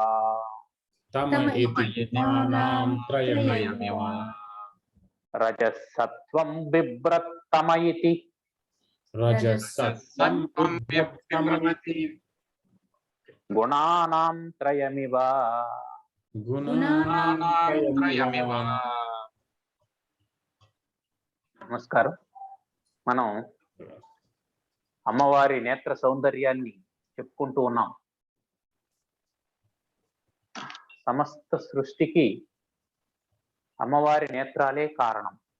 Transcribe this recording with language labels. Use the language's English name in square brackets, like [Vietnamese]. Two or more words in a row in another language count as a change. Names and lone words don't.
[Sanskrit] तमयति गुणानां त्रयमिव रजः सत्त्वं बिभ्रत् तमयति रजसत्त्वं बिभ्रत् गुणानां त्रयमिव त्रयमिव [Telugu] నమస్కారం. మనం అమ్మవారి నేత్ర సౌందర్యాన్ని చెప్పుకుంటూ ఉన్నాం. సమస్త సృష్టికి అమ్మవారి నేత్రాలే కారణం.